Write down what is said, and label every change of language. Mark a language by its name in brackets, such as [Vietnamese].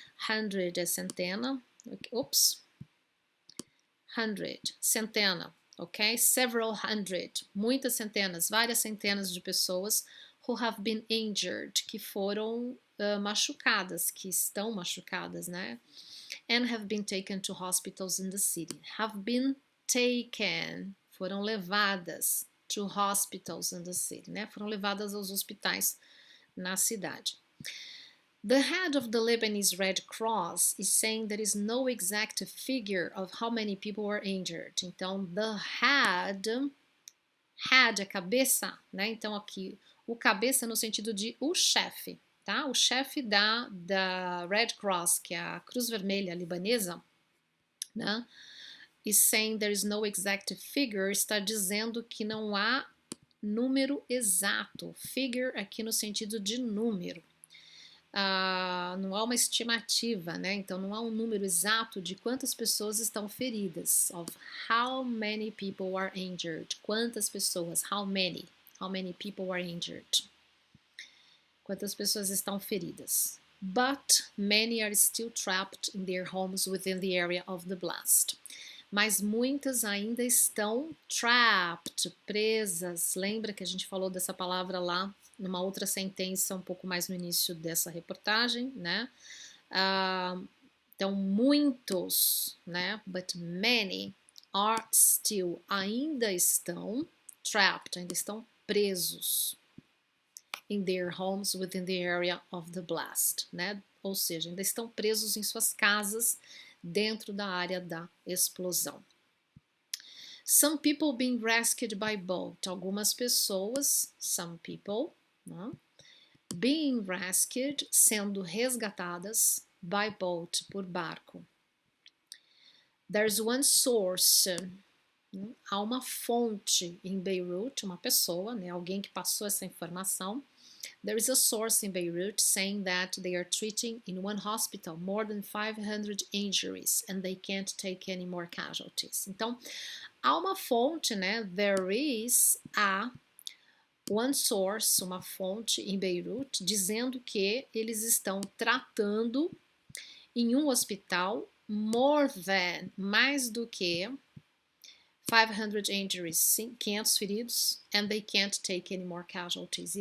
[Portuguese] 100 é centena, ups, 100, centena, ok? Several hundred, muitas centenas, várias centenas de pessoas [English] who have been injured, [Portuguese] que foram machucadas, que estão machucadas, né? [English] And have been taken to hospitals in the city. Have been taken, [Portuguese] foram levadas [English] to hospitals in the city, né? [Portuguese] Foram levadas aos hospitais na cidade. [English] The head of the Lebanese Red Cross is saying there is no exact figure of how many people were injured. [Portuguese] Então, the head é cabeça, né? Então, aqui, o cabeça no sentido de o chefe, tá? O chefe da Red Cross, que é a Cruz Vermelha libanesa, né? [English] Is saying there is no exact figure, [Portuguese] está dizendo que não há número exato. Figure aqui no sentido de número. Não há uma estimativa, né? Então não há um número exato de quantas pessoas estão feridas. [English] Of how many people are injured. [Portuguese] Quantas pessoas, [English] how many people are injured. [Portuguese] Quantas pessoas estão feridas. [English] But many are still trapped in their homes within the area of the blast. [Portuguese] Mas muitas ainda estão trapped, presas. Lembra que a gente falou dessa palavra lá numa outra sentença um pouco mais no início dessa reportagem, né? Então, muitos, né? [English] But many are still, [Portuguese] ainda estão trapped, ainda estão presos [English] in their homes within the area of the blast, né? [Portuguese] Ou seja, ainda estão presos em suas casas dentro da área da explosão. [English] Some people being rescued by boat. [Portuguese] Algumas pessoas, [English] some people, [Portuguese] né? [English] Being rescued, [Portuguese] sendo resgatadas [English] by boat, [Portuguese] por barco. [English] There's one source. [Portuguese] Há uma fonte em Beirut, uma pessoa, né, alguém que passou essa informação. [English] There is a source in Beirut saying that they are treating in one hospital more than 500 injuries and they can't take any more casualties. [Portuguese] Então, há uma fonte, né? [English] There is a one source, [Portuguese] uma fonte em Beirut, dizendo que eles estão tratando em um hospital [English] more than, [Portuguese] mais do que 500 injuries, 500 feridos, [English] and they can't take any more casualties.